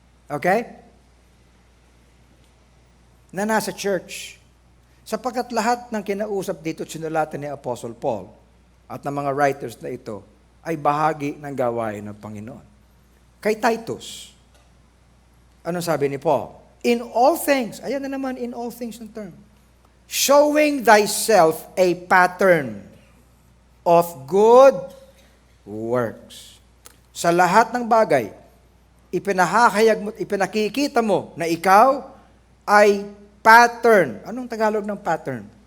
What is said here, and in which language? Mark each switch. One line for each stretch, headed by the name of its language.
English: Okay?
Filipino: Na nasa church. Sapagkat lahat ng kinausap dito, sinulatan ni Apostle Paul at ng mga writers na ito, ay bahagi ng gawain ng Panginoon. Kay Titus, anong sabi ni Paul?
English: In all things,
Filipino: ayan na naman,
English: in all things
Filipino: ng term,
English: showing thyself a pattern of good works.
Filipino: Sa lahat ng bagay, ipinahahayag mo, ipinakikita mo na ikaw ay pattern. Anong Tagalog ng pattern?